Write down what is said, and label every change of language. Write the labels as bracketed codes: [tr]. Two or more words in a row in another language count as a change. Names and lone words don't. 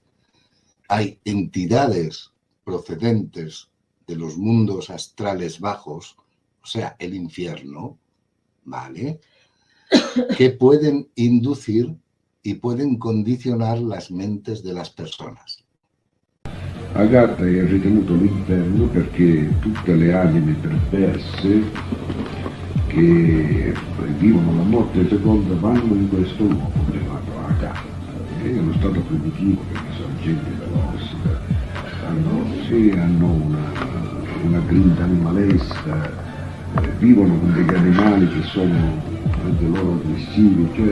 [es] Hay entidades procedentes de los mundos astrales bajos, o sea, el infierno, ¿vale?, que pueden inducir y pueden condicionar las mentes de las personas. [it] Agatha è ritenuto l'inferno perché tutte le anime perverse che vivono la morte seconda vanno in questo luogo chiamato Agatha, che è uno stato primitivo perché sono gente perversa, hanno una grinta animalesca, vivono con degli animali che sono anche loro aggressivi,